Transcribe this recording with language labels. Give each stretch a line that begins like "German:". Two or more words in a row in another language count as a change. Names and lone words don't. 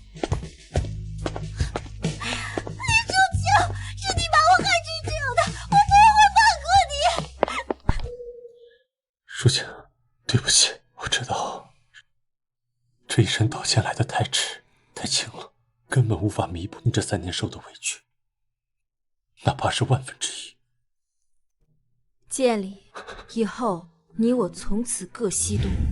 Chinese: 淑晴，對不起，我知道這一生道歉來得太遲太輕了，根本無法彌補你這3 年受的委屈，哪怕是1/1000。季燕離，以後你我從此各西東。